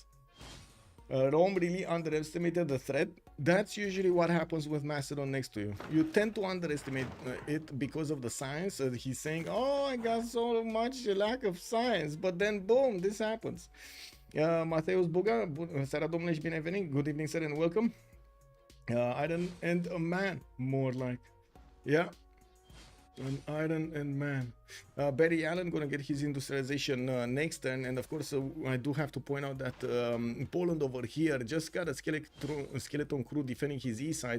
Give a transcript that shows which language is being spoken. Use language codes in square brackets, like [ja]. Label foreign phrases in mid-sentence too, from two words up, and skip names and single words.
[en] Rome really underestimated the threat. That's usually what happens with Macedon next to you. You tend to underestimate it because of the science. He's saying, oh, I got so much lack of science, but then boom, this happens. [ro] Mateus Buga, seara domnule și bine venit. [en] Good evening, sir, and welcome. Iron and a man, more like. Yeah. An iron and man. Barry Allen gonna get his industrialization next turn, and of course I do have to point out that Poland over here just got a skeleton crew defending his east side.